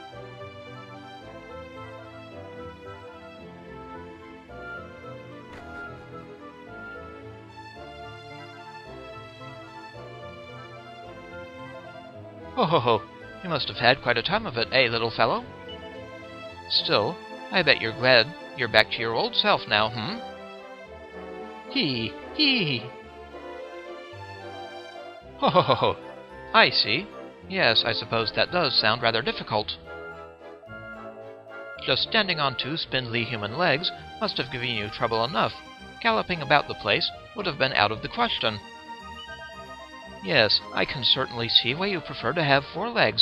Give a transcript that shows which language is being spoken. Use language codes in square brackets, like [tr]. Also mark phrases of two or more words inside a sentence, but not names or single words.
[en] Ho ho ho, you must have had quite a time of it, little fellow? Still, I bet you're glad you're back to your old self now, Hee hee. Ho ho ho ho. I see. Yes, I suppose that does sound rather difficult. Just standing on two spindly human legs must have given you trouble enough. Galloping about the place would have been out of the question. Yes, I can certainly see why you prefer to have 4 legs.